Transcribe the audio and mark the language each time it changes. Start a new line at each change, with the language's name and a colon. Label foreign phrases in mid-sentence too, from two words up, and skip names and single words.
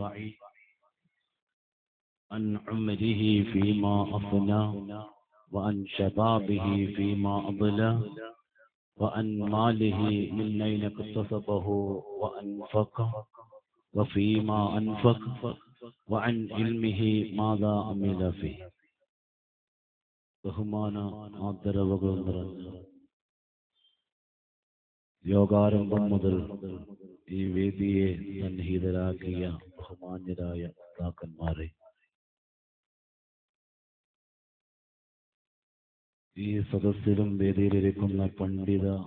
Arabic: عن عمره فيما أفنى وعن شبابه فيما أبلى وعن ماله من أين اكتسبه وأنفقه وفيما أنفق وعن علمه ماذا عمل فيه.
Malayalam: ബഹുമാന ആദരവുകൾ നിറഞ്ഞ യോഗാരംഭം മുതൽ ഈ വേദിയെ സന്നിഹിതരാക്കിയ ബഹുമാന്യരായ ഉസ്താദന്മാരെ, ഈ സദസ്സിലും വേദിയിലിരിക്കുന്ന പണ്ഡിത